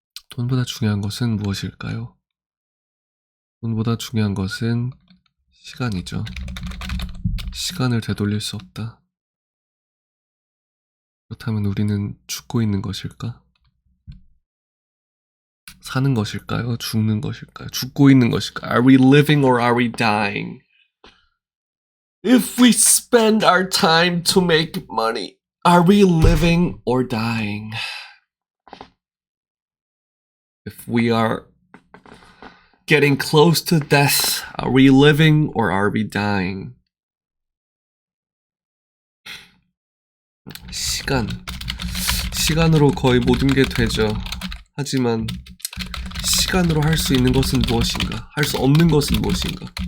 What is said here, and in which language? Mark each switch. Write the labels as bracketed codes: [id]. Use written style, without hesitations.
[ko] 돈보다 중요한 것은 무엇일까요? 돈보다 중요한 것은 시간이죠. 시간을 되돌릴 수 없다. 그렇다면 우리는 죽고 있는 것일까? 사는 것일까요? 죽는 것일까요? 죽고 있는 것일까요? [en] Are we living or are we dying? If we spend our time to make money, are we living or dying? If we are getting close to death, are we living or are we dying? [ko] 시간으로 거의 모든 게 되죠. 하지만 시간으로 할 수 있는 것은 무엇인가? 할 수 없는 것은 무엇인가?